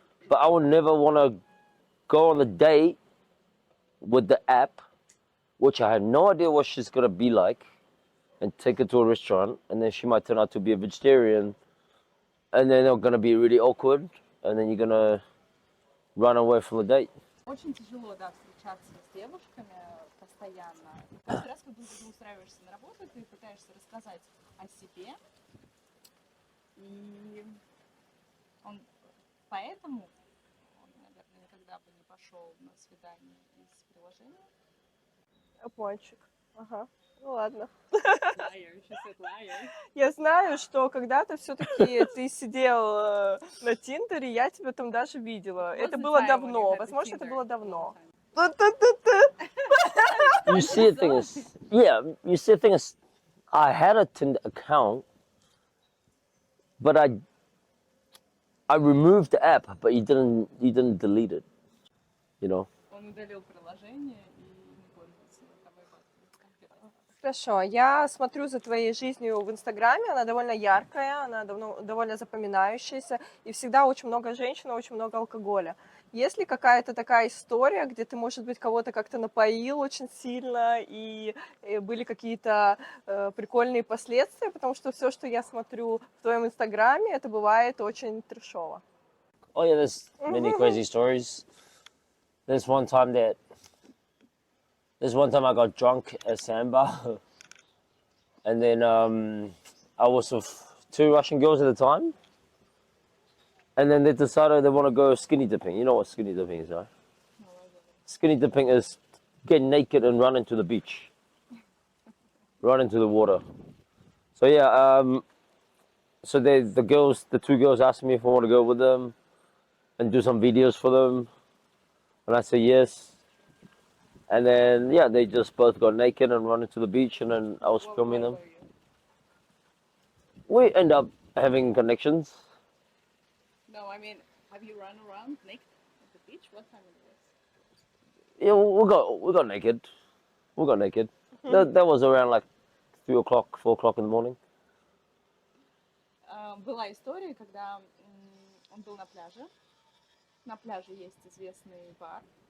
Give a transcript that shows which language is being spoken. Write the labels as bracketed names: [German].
[English] But I would never want to go on the date with the app, which I have no idea what she's gonna be like, and take her to a restaurant, and then she might turn out to be a vegetarian, and then they're gonna be really awkward, and then you're gonna run away from the date. [Russian] Очень тяжело, да, встречаться с девушками постоянно. И каждый раз, когда ты устраиваешься на работу, ты пытаешься рассказать о себе. И поэтому он, наверное, никогда бы не пошел на свидание из приложения. Пончик. Ага. Ну ладно. [English] Liar, she said liar. [Russian] Я знаю, что когда-то все-таки ты сидел на Тиндере, я тебя там даже видела. Это было давно. Возможно, это было давно. [English] You see, the thing is, I had a Tinder account, but I removed the app, but you didn't delete it, you know. [Russian] Он удалил приложение и не пользуется тобой. Хорошо, я смотрю за твоей жизнью в Инстаграме, она довольно яркая, она довольно запоминающаяся, и всегда очень много женщин, очень много алкоголя. Есть ли какая-то такая история, где ты, может быть, кого-то как-то напоил очень сильно, и были какие-то прикольные последствия? Потому что все, что я смотрю в твоем Инстаграме, это бывает очень трешово. [English] Oh yeah, there's many crazy stories. There's one time I got drunk at Samba, and then I was with 2 Russian girls at the time, and then they decided they want to go skinny dipping. You know what skinny dipping is, right? Skinny dipping is get naked and run into the beach, run into the water. So yeah, so the 2 girls asked me if I want to go with them and do some videos for them, and I said yes. And then, yeah, they just both got naked and run into the beach, and then I was filming them. We end up having connections. No, I mean, have you run around naked at the beach? What time it was? Yeah, we got naked. We got naked. That was around like 3 o'clock, 4 o'clock in the morning. [Russian] Была история, когда он был на пляже. На пляже есть известный бар.